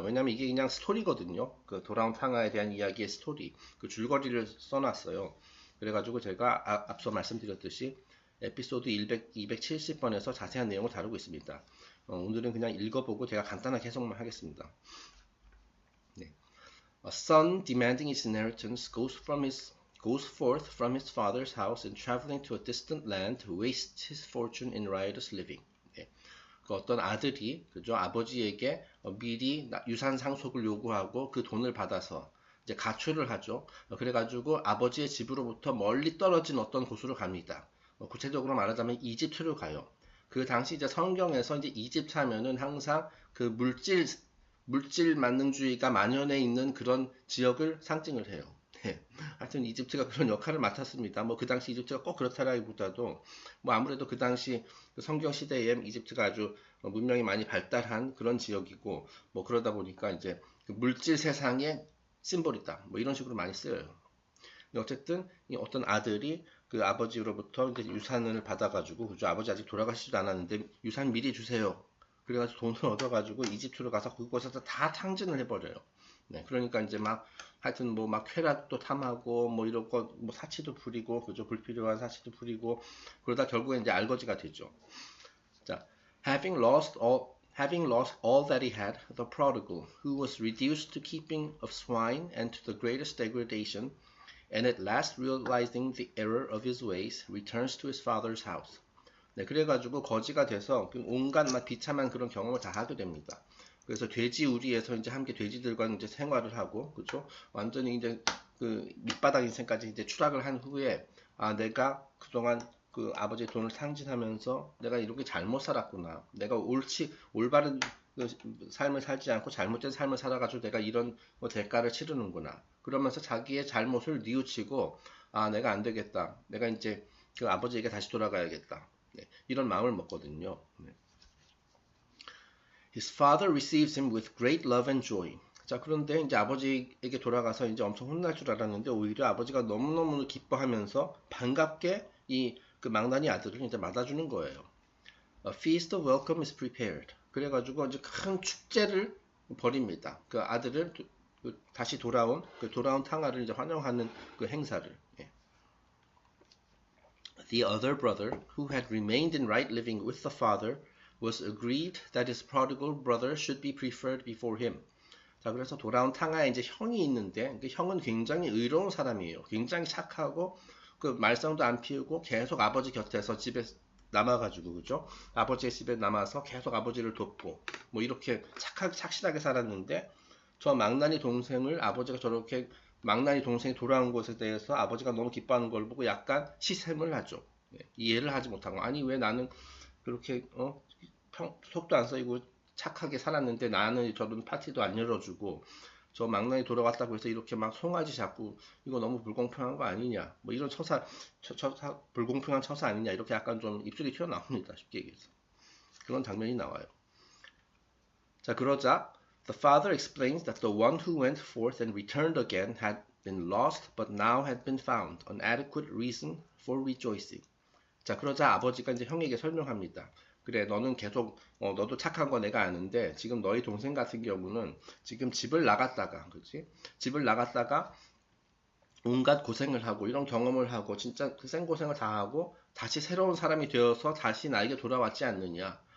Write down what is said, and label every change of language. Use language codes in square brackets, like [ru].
[ko] 왜냐면 이게 그냥 스토리거든요. 그 돌아온 탕하에 대한 이야기의 스토리, 그 줄거리를 써놨어요. 그래가지고 제가 앞서 말씀드렸듯이 에피소드 270번에서 자세한 내용을 다루고 있습니다. 오늘은 그냥 읽어보고 제가 간단하게 해석만 하겠습니다. 네. [en] A son demanding his inheritance goes forth from his father's house and traveling to a distant land wastes his fortune in riotous living. [ko] 네. 그 어떤 아들이 그죠 아버지에게 미리 유산 상속을 요구하고 그 돈을 받아서 이제 가출을 하죠. 그래가지고 아버지의 집으로부터 멀리 떨어진 어떤 곳으로 갑니다. 구체적으로 말하자면 이집트로 가요. 그 당시 이제 성경에서 이제 이집트 하면은 항상 그 물질 만능주의가 만연해 있는 그런 지역을 상징을 해요. 네. 하여튼 이집트가 그런 역할을 맡았습니다. 뭐 그 당시 이집트가 꼭 그렇다라기보다도 뭐 아무래도 그 당시 성경 시대에 이집트가 아주 문명이 많이 발달한 그런 지역이고 뭐 그러다 보니까 이제 그 물질 세상의 심볼이다. 뭐 이런 식으로 많이 쓰여요. 어쨌든 이 어떤 아들이 그 아버지로부터 이제 유산을 받아가지고 그죠 아버지 아직 돌아가시지도 않았는데 유산 미리 주세요. 그래가지고 돈을 얻어가지고 이집트로 가서 그곳에서 다 탕진을 해버려요. 네, 그러니까 이제 막 하여튼 뭐 막 쾌락도 탐하고 뭐 이런 거 뭐 사치도 부리고 그죠 불필요한 사치도 부리고 그러다 결국에 이제 알거지가 되죠. [en] 자, having lost all that he had, the prodigal, who was reduced to keeping of swine and to the greatest degradation, and at last realizing the error of his ways, returns to his father's house. [ko] 네, 그래가지고 거지가 돼서 온갖 비참한 그런 경험을 다 하게 됩니다. 그래서 돼지 우리에서 이제 함께 돼지들과 이제 생활을 하고, 그렇죠? 완전히 이제 그 밑바닥 인생까지 이제 추락을 한 후에 내가 그동안 그 아버지의 돈을 탕진하면서 내가 이렇게 잘못 살았구나. 내가 올바른 그 삶을 살지 않고 잘못된 삶을 살아가지고 내가 이런 뭐 대가를 치르는구나. 그러면서 자기의 잘못을 뉘우치고 내가 안 되겠다. 내가 이제 그 아버지에게 다시 돌아가야겠다. 네, 이런 마음을 먹거든요. 네. [en] His father receives him with great love and joy. [ko] 자, 그런데 이제 아버지에게 돌아가서 이제 엄청 혼날 줄 알았는데 오히려 아버지가 너무너무 기뻐하면서 반갑게 그 망나니 아들을 이제 맞아주는 거예요. [en] A feast of welcome is prepared. [ko] 그래가지고 이제 큰 축제를 벌입니다. 그 아들을 다시 돌아온 탕아를 이제 환영하는 그 행사를. 예. [en] The other brother, who had remained in right living with the father, was agreed that his prodigal brother should be preferred before him. [ko] 자, 그래서 돌아온 탕아에 이제 형이 있는데, 그 형은 굉장히 의로운 사람이에요. 굉장히 착하고, 그 말썽도 안 피우고, 계속 아버지 곁에서 집에 남아가지고, 그죠? 아버지의 집에 남아서 계속 아버지를 돕고, 뭐 이렇게 착실하게 살았는데, 저 망나니 동생을 아버지가 저렇게 망나니 동생이 돌아온 것에 대해서 아버지가 너무 기뻐하는 걸 보고 약간 시샘을 하죠. 이해를 하지 못한 거. 아니, 왜 나는 그렇게, 속도 안 썩이고 착하게 살았는데 나는 저런 파티도 안 열어주고 저 망나니 돌아왔다고 해서 이렇게 막 송아지 잡고 이거 너무 불공평한 거 아니냐 뭐 이런 불공평한 처사 아니냐 이렇게 약간 좀 입술이 튀어나옵니다. 쉽게 얘기해서 그런 장면이 나와요. 자, 그러자 [en] The father explains that the one who went forth and returned again had been lost, but now had been found. An adequate reason for rejoicing. [ko] 자, 그러자 아버지가 이제 형에게 설명합니다. 그래, 너는 계속, 너도 착한 거 내가 아는데, 지금 너희 동생 같은 경우는 지금 집을 나갔다가, 그렇지? 집을 나갔다가 온갖 고생을 하고, 이런 경험을 하고, 진짜 그 생고생을 다 하고, 다시 새로운 사람이 되어서 다시 나에게 돌아왔지 않느냐.